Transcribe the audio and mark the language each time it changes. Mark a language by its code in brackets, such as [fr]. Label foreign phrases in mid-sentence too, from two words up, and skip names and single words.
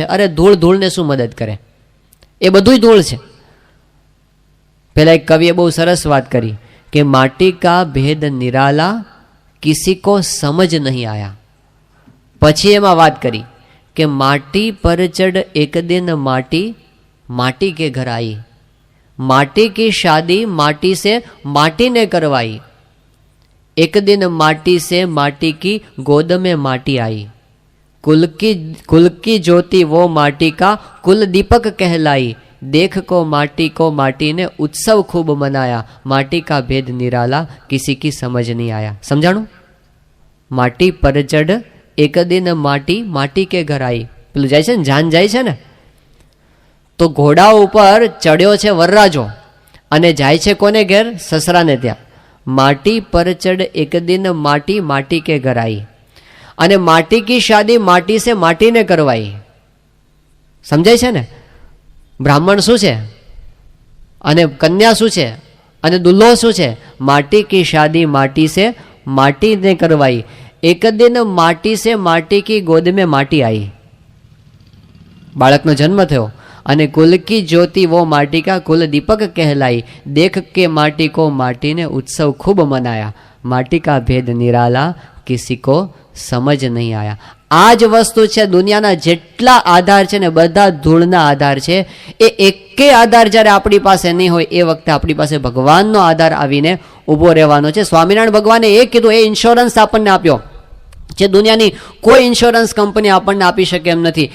[gu] અરે ધૂળને શું મદદ કરે? એ બધુંય ધૂળ છે. પેલા એક કવિએ બહુ સરસ વાત કરી કે [hi] माटी का भेद निराला किसी को समझ नहीं आया. [gu] પછી એમાં વાત કરી કે [hi] माटी पर चढ़ एक दिन माटी के घर आई, माटी की शादी माटी से माटी ने करवाई, एक दिन माटी से माटी की गोद में माटी आई, कुल की ज्योति वो माटी का कुल दीपक कहलाई, देख को माटी ने उत्सव खूब मनाया, माटी का भेद निराला किसी की समझ नहीं आया. समझाणु? माटी पर चढ़ एक दिन माटी के घर आई. [gu] પેલું જાય છે ને, જાન જાય છે ને, તો ઘોડા ઉપર ચડ્યો છે વરરાજો અને જાય છે કોને ઘેર? સસરાને ત્યાં. [hi] माटी पर चढ़ एक दिन माटी के घर आई, અને माटी की शादी माटी से माटी ने करवाई. [gu] સમજાય છે ને? બ્રાહ્મણ શું છે અને કન્યા શું છે અને દુલ્હો શું છે? [hi] माटी की शादी माटी से माटी ने करवाई, एक दिन माटी से माटी की गोद में माटी आई. [gu] બાળકનો જન્મ થયો અને [hi] कुल की ज्योति वो माटी का कुल दीपक कहलाई, देख के माटी को माटी ने उत्सव खूब मनाया, माटी का भेद निराला किसी को समझ नहीं आया. [gu] આ જ વસ્તુ છે. દુનિયાના જેટલા આધાર છે ને બધા ધૂળના આધાર છે. એ એકે આધાર જ્યારે આપણી પાસે નહીં હોય એ વખતે આપણી પાસે ભગવાનનો આધાર આવીને ઊભો રહેવાનો છે. સ્વામિનારાયણ ભગવાને એ કીધું, એ ઇન્સ્યોરન્સ આપણને આપ્યો જે દુનિયાની કોઈ ઇન્સ્યોરન્સ કંપની આપણને આપી શકે એમ નથી.